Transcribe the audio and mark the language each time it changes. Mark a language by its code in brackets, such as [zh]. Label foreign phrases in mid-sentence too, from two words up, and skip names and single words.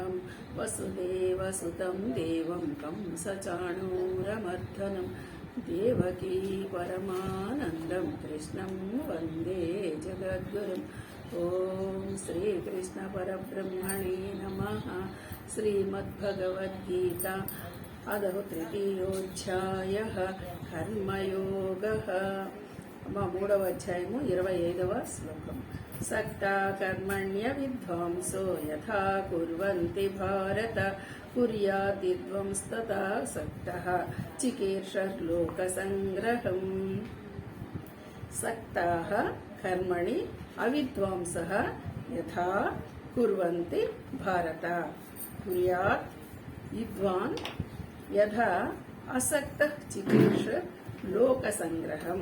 [sa] वसुदेवसुतं देवं कंसचाणूरमर्दनं देवकी परमानन्दं कृष्णं वन्दे जगद्गुरुम्। ओम श्रीकृष्ण परब्रह्मणे नमः। श्रीमद्भगवद्गीता अदौ तृतीयोऽध्यायः कर्मयोगः। [te] మూడవ అధ్యాయము 25వ శ్లోకం। [sa] సక్తా కర్మణ్య విద్వాంసో యథా కుర్వంతి భారత కుర్యాద్విద్వాంస్తథా సక్తః చికీర్షలోక సంగ్రహం। సక్తాః కర్మణి అవిద్వాంసః యథా కుర్వంతి భారత కుర్యాత్ విద్వాన్ యథా అసక్తః చికీర్ష లోక సంగ్రహం।